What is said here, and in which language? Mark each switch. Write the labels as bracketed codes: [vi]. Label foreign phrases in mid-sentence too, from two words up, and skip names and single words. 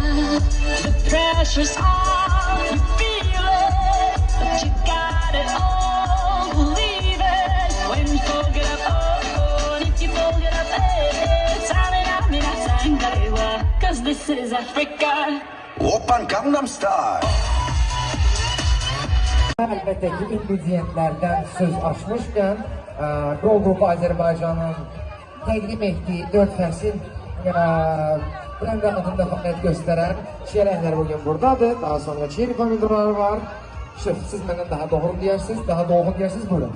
[en] The pressure's on, you feel it, but you got it all, believe it. When you fold it up, oh, and if you fold it up, it's cause this is Africa. Open Gangnam Style. [az] Əlbəttə ki, ingrediyentlərdən söz açmışkən, Qol Qrupu Azərbaycanın təqdim etdiyi 4 fəsil Brenda adında fəaliyyət göstərən çiyələklər bugün buradadır. Daha sonra çiyeli pomidorları var. Şef, siz məndən daha doğru deyirsiniz, daha dolğun deyirsiniz, buyurun.